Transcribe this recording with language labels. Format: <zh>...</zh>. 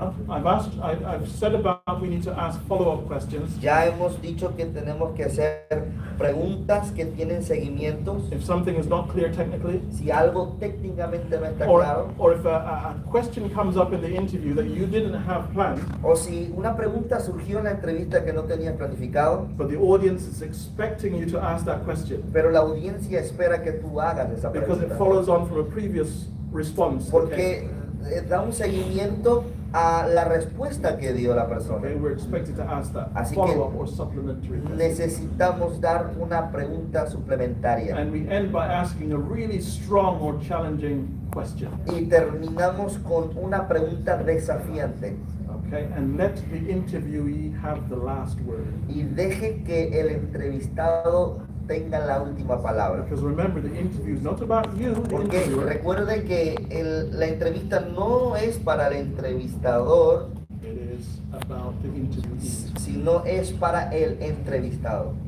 <en>I've said about we need to ask follow-up questions.</en> <es>Ya hemos dicho que tenemos que hacer preguntas que tienen seguimientos.</es> <en>If something is not clear technically,</en> <es>Si algo técnicamente no está claro,</es> <en>or if a question comes up in the interview that you didn't have planned,</en> <es>o si una pregunta surgió en la entrevista que no tenías planificado,</es> <en>but the audience is expecting you to ask that question</en> <es>pero la audiencia espera que tú hagas esa</es> <en>because it</en> <es>pregunta.</es> <en>follows on from a previous response.</en> <es>Porque da un seguimiento a la respuesta que dio la persona.</es> <en>Okay, we're expected to ask that</en> <es>Así que</es> <en>follow-up or supplementary question.</en> <es>necesitamos dar una pregunta suplementaria.</es> <en>And we end by asking a really strong or challenging question.</en> <es>Y terminamos con una pregunta desafiante.</es> <en>Okay, and let the interviewee have the last word.</en> <es>Y deje que el entrevistado tenga la última palabra.</es> <en>Because remember, the interview is not about you, the</en> <es>Porque</es> <en>interviewer.</en> <es>recuerde que la entrevista no es para el entrevistador,</es> <en>It is about the interviewee.</en> <es>sino es para el entrevistado.</es>